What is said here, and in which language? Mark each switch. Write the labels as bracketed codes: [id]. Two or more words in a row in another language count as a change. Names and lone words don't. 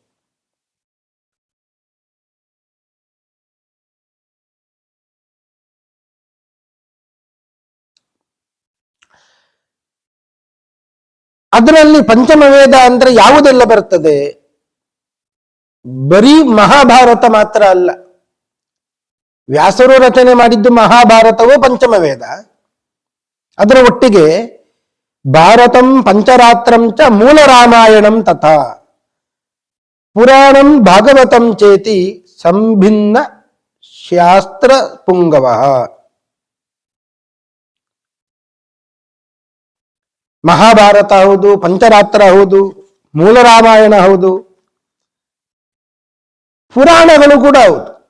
[kn] ಅದರಲ್ಲಿ ಪಂಚಮ ವೇದ ಅಂದ್ರೆ ಯಾವುದೆಲ್ಲ ಬರ್ತದೆ? ಬರೀ ಮಹಾಭಾರತ ಮಾತ್ರ ಅಲ್ಲ, ವ್ಯಾಸರು ರಚನೆ ಮಾಡಿದ್ದು ಮಹಾಭಾರತವೂ ಪಂಚಮ ವೇದ. ಅದರ ಒಟ್ಟಿಗೆ [sa] ಭಾರತಂ ಪಂಚರಾತ್ರಂ ಚ ಮೂಲ ರಾಮಾಯಣಂ ತಥಾ ಪುರಾಣಂ ಭಾಗವತಂ ಚೇತಿ ಸಂಭಿನ್ನ ಶಾಸ್ತ್ರ ಪುಂಗವ. [kn] ಮಹಾಭಾರತ ಹೌದು, ಪಂಚರಾತ್ರ ಹೌದು, ಮೂಲ ರಾಮಾಯಣ ಹೌದು, ಪುರಾಣಗಳು ಕೂಡ ಹೌದು.